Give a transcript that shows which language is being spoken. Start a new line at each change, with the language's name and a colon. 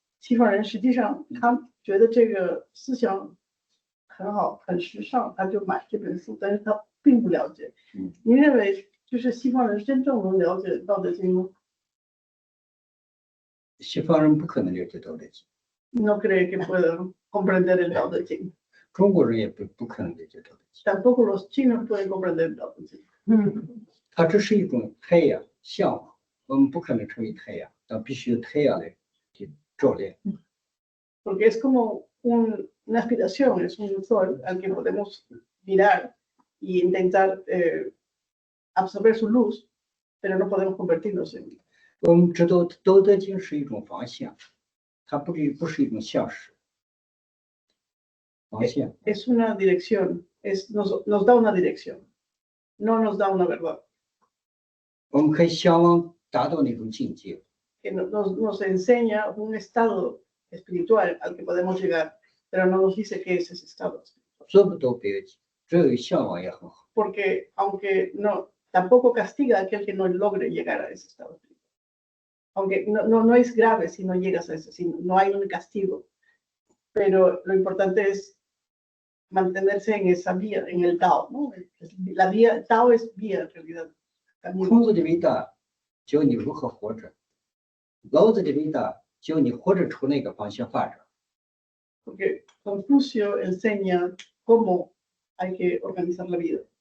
Chinese: 西方人实际上他觉得这个思想很好，很时尚，他就买这本书，但是他并不了解。您认为就是西方人真正能了解《道德经》吗？西方人不可能了解《道德经》，
Spanish: no cree que puedan comprender el Tao Te Ching.
Chinese: 中国人也不可能理解这个。
Spanish: Tampoco los chinos pueden comprender el Tao Te Ching.
Chinese: 它只是一种太阳向往，我们不可能成为太阳，但必须有太阳来照亮。
Spanish: Porque es como una aspiración, es un sol al que podemos mirar e intentar absorber su luz, pero no podemos convertirnos en.
Chinese: 我们知道《道德经》是一种方向，它不是一种向实。方向
Spanish: Es una dirección, nos da una dirección, no nos da una verdad.
Chinese: 我们可以向往达到那种境界，
Spanish: Que nos enseña un estado espiritual al que podemos llegar, pero no nos dice qué es ese estado espiritual.
Chinese: 做不到不要紧，只有向往也很好。
Spanish: Porque aunque no, tampoco castiga a aquel que no logre llegar a ese estado espiritual. Aunque no es grave si no llegas a ese, si no hay un castigo. Pero lo importante es mantenerse en esa vía, en el Tao, ¿no? La vía, Tao es vía en realidad.
Chinese: 孔子的伟大教你如何活着，老子的伟大教你活着朝那个方向发展。
Spanish: Porque Confucio enseña cómo hay que organizar la vida.